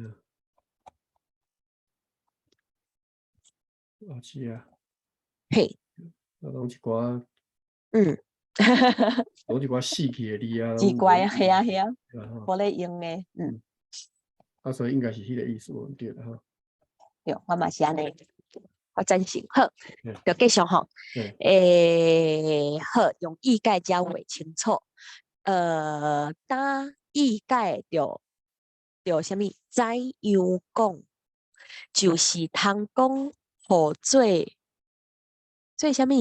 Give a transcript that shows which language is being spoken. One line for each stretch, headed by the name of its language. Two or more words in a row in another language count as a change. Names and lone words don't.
Min Nan Chinese: 是啊。嘿。拢一寡。拢一寡死去的字啊。奇怪啊，嘿啊，无咧用的。所以应该是迄个意思，对啦吼。对，我嘛是安尼，我赞成。好，就继续吼。好，用意解才会清楚。当意解着什么？怎样讲？就是通讲互做什么？